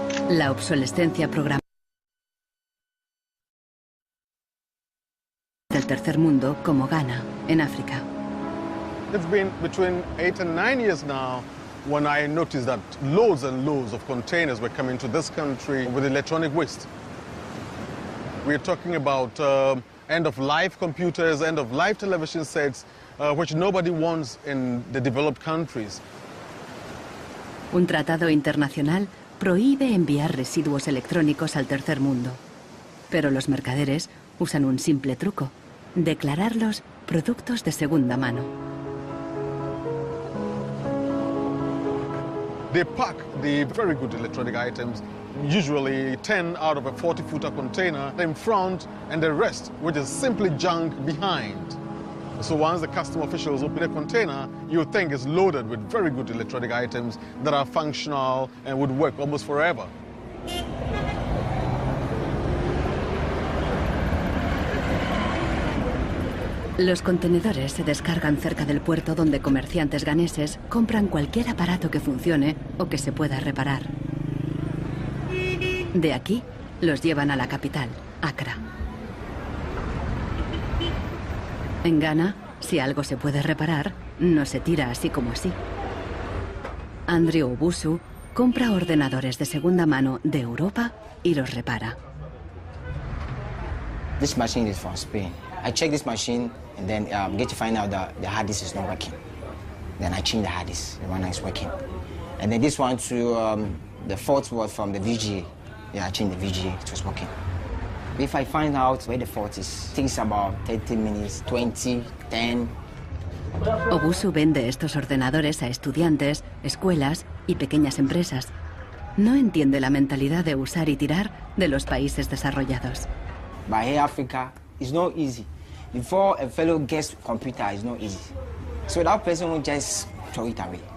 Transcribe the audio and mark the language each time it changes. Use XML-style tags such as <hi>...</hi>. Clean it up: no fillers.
<es>La obsolescencia programada del tercer mundo, como Ghana, en África.</es> <en>It's been between 8 and 9 years now when I noticed that loads and loads of containers were coming to this country with electronic waste. We're talking about end-of-life computers, end-of-life television sets, which nobody wants in the developed countries.</en> <es>Un tratado internacional prohíbe enviar residuos electrónicos al tercer mundo. Pero los mercaderes usan un simple truco: declararlos productos de segunda mano.</es> <en>They pack the very good electronic items, usually 10 out of a 40-footer container, in front, and the rest, which is simply junk, behind. So once the custom officials open a container, you think it's loaded with very good electronic items that are functional and would work almost forever.</en> <es>Los contenedores se descargan cerca del puerto donde comerciantes ganeses compran cualquier aparato que funcione o que se pueda reparar. De aquí los llevan a la capital, Accra. En Ghana, si algo se puede reparar, no se tira así como así. Andrew Obusu compra ordenadores de segunda mano de Europa y los repara.</es> <en>This machine is from Spain. I check this machine and then get to find out that the hard disk is not working. Then I change the hard disk, the one that is working. And then this one to the fault was from the VGA. Yeah, I changed the VGA, it was working. If I find out where the fault is, it takes about 30 minutes, 20, 10.</en> <es>Obusu vende estos ordenadores a estudiantes, escuelas y pequeñas empresas. No entiende la mentalidad de usar y tirar de los países desarrollados.</es> <en>But here Africa, it's not easy. Before a fellow gets computer, it's not easy. So that person will just throw it away.</en>